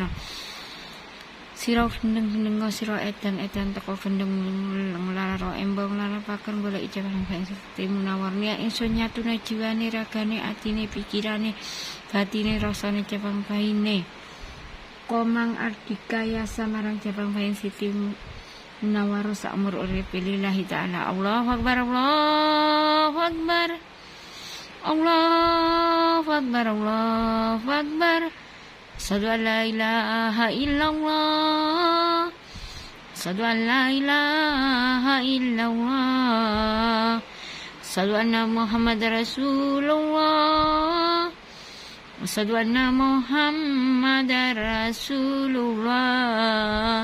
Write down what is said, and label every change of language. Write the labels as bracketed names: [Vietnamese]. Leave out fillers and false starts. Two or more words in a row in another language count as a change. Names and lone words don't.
[Javanese] Sira gendeng-gendeng sira edan-edan teko gendeng lara embong lara paken golek ijabah Mbak Siti Munawwarah. Nek ingsun nyatune jiwane ragane atine pikirane batine rasane jabang baine. Komang Ardika yasa marang jabang bain Siti Munawwarah sak umur uripe [Arabic] لله تعالى. الله أكبر، الله أكبر، الله أكبر، الله أكبر. أشهد أن لا إله إلا الله، أشهد أن لا إله إلا الله، أشهد أن محمدا رسول الله، أشهد أن محمدا رسول الله.